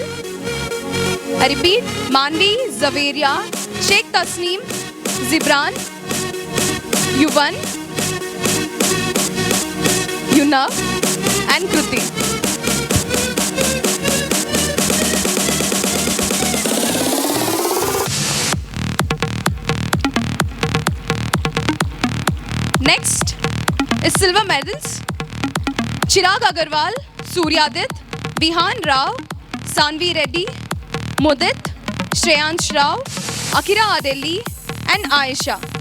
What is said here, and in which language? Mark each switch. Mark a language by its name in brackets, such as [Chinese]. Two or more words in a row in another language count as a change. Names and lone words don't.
[English] I repeat, Manvi, Zaveria, Sheikh Tasneem, Zibran, Yuvan, Yunav and Kruti. Next is silver medals. Chirag Agarwal, Suryadit, Vihan Rao, Sanvi Reddy, Mudit, Shreyansh Rao, Akira Adeli and Aisha.